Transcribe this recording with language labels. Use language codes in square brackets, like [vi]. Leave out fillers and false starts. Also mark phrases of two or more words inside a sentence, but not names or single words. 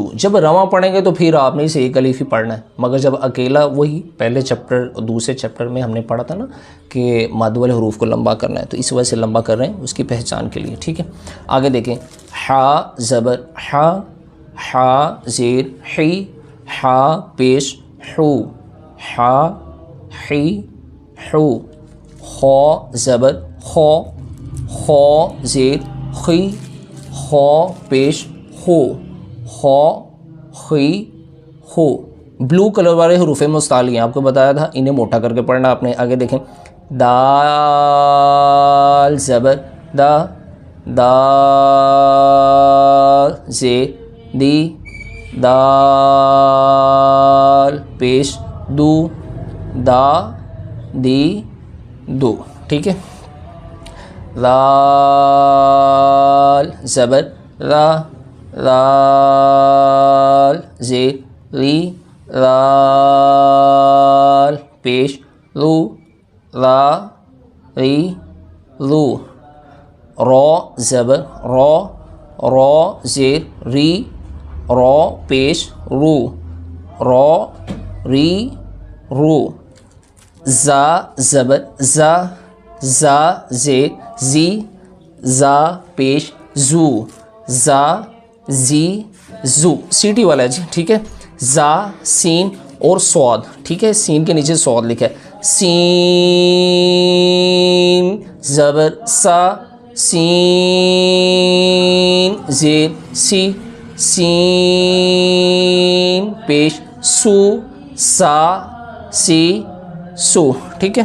[ur] جب رواں پڑھیں گے تو پھر آپ نے اسے ایک الف ہی پڑھنا ہے، مگر جب اکیلا وہی پہلے چیپٹر اور دوسرے چیپٹر میں ہم نے پڑھا تھا نا کہ مد والے حروف کو لمبا کرنا ہے، تو اس وجہ سے لمبا کر رہے ہیں اس کی پہچان کے لیے، ٹھیک ہے۔ آگے دیکھیں حا زبر حا، حا زیر حی، حا پیش حو، حا حی حو۔ خو زبر خو، خو زیر خی، خو پیش خو، خو خی خو۔ بلو کلر والے حروف مستعلی ہیں، آپ کو بتایا تھا، انہیں موٹا کر کے پڑھنا آپ نے۔ آگے دیکھیں دال زبر دا، دال زیر دی، دال پیش دو، دا دی دو، ٹھیک ہے۔ لال زبر را، لال زیر ری، لال پیش لو، لا ری لو۔ رو زبر رو، رو زیر ری، رو پیش رو، رو ری رو۔ زا زبر زا، زا زیر زی، زا پیش زو، زا زی زو، سیٹی والا ہے جی، ٹھیک ہے۔ زا سین اور سواد، ٹھیک ہے، سین کے نیچے سواد لکھا ہے، سین زبر سا، سین زیر سی، سین پیش سو، سا سی سو، ٹھیک ہے۔